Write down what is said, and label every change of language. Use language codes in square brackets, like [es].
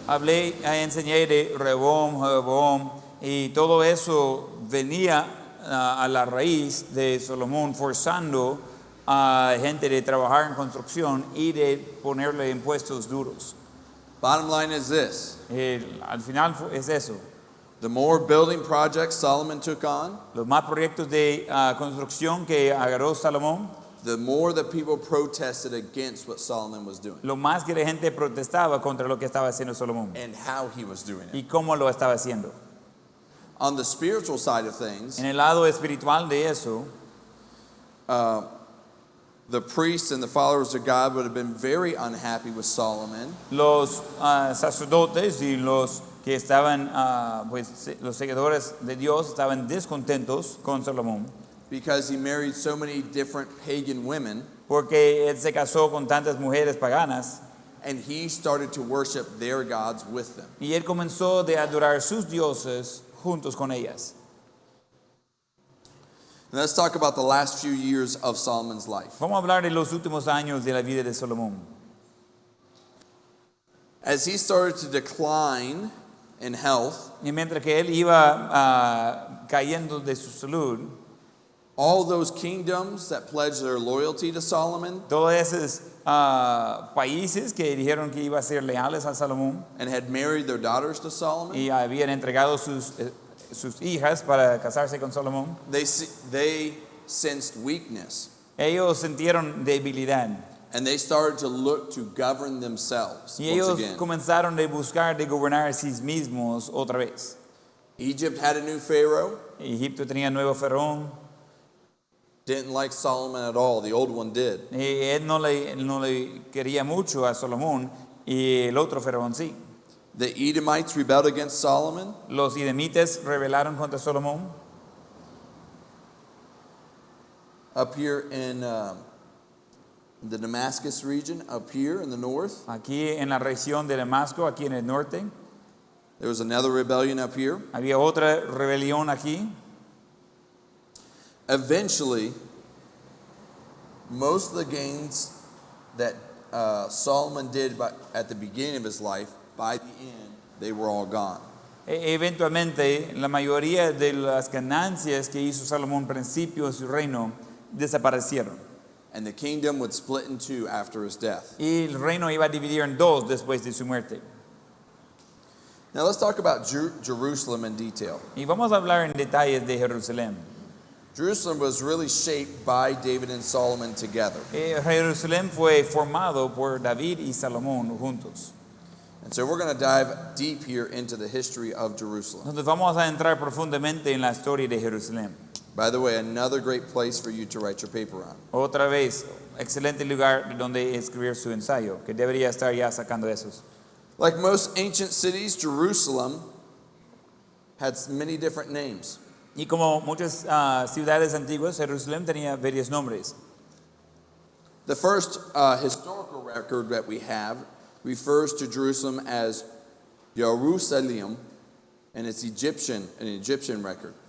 [es] Enseñé de Rehoboam, Jeroboam, y todo eso venía a la raíz de Salomón forzando a gente de trabajar en construcción y de ponerle impuestos duros. [en] Bottom line is this. [es] Al final es eso. [en] The more building projects Solomon took on, [es] Los más proyectos de construcción que agarró Salomón, [en] the more the people protested against what Solomon was doing [es] lo más que la gente protestaba contra lo que estaba haciendo Salomón [en] and how he was doing it. [es] y cómo lo estaba haciendo. [en] On the spiritual side of things, [es] En el lado espiritual de eso, [en] the priests and the followers of God would have been very unhappy with Solomon [es] los sacerdotes y los que estaban, los seguidores de Dios estaban descontentos con Salomón [en] because he married so many different pagan women, [es] porque él se casó con tantas mujeres paganas [en] and he started to worship their gods with them. [es] y él comenzó de adorar sus dioses juntos con ellas. [en] And let's talk about the last few years of Solomon's life. [es] Vamos a hablar de los últimos años de la vida de Salomón. [en] As he started to decline in health, [es] Y mientras que él iba cayendo de su salud, [en] all those kingdoms that pledged their loyalty to Solomon [es] todos esos países que dijeron que iban a ser leales a Salomón [en] and had married their daughters to Solomon, [es] y habían entregado sus hijas para casarse con Salomón, [en] they sensed weakness, [es] ellos sintieron debilidad [en] and they started to look to govern themselves [es] y [en] once [es] ellos [en] again. [es] comenzaron a buscar de gobernar a sí mismos otra vez. [en] Egypt had a new pharaoh, [es] Egipto tenía nuevo faraón [en] didn't like Solomon at all. The old one did. [es] y él no le quería mucho a Salomón y el otro faraón sí. [en] The Edomites rebelled against Solomon. [es] Los edomitas rebelaron contra Salomón. [en] Up here in the Damascus region, up here in the north, [es] Aquí en la región de Damasco, aquí en el norte, [en] there was another rebellion up here. [es] había otra rebelión aquí. [en] Eventually, most of the gains that Solomon did at the beginning of his life, by the end, they were all gone. [es] Eventualmente, la mayoría de las ganancias que hizo Salomón al principio de su reino desaparecieron. [en] And the kingdom would split in two after his death. [es] Y el reino iba a dividir en dos después de su muerte. [en] Now let's talk about Jerusalem in detail. [es] Y vamos a hablar en detalles de Jerusalén. [en] Jerusalem was really shaped by David and Solomon together. [es] Jerusalén fue formado por David y Salomón juntos. [en] And so we're going to dive deep here into the history of Jerusalem. [es] Entonces vamos a entrar profundamente en la historia de Jerusalén. [en] By the way, another great place for you to write your paper on. [es] Otra vez, excelente lugar donde escribir su ensayo, que debería estar ya sacando esos. [en] Like most ancient cities, Jerusalem had many different names. [es] Y como muchas ciudades antiguas, Jerusalén tenía varios nombres. [en] The first historical record that we have refers to Jerusalem as Jerusalem, and it's an Egyptian record.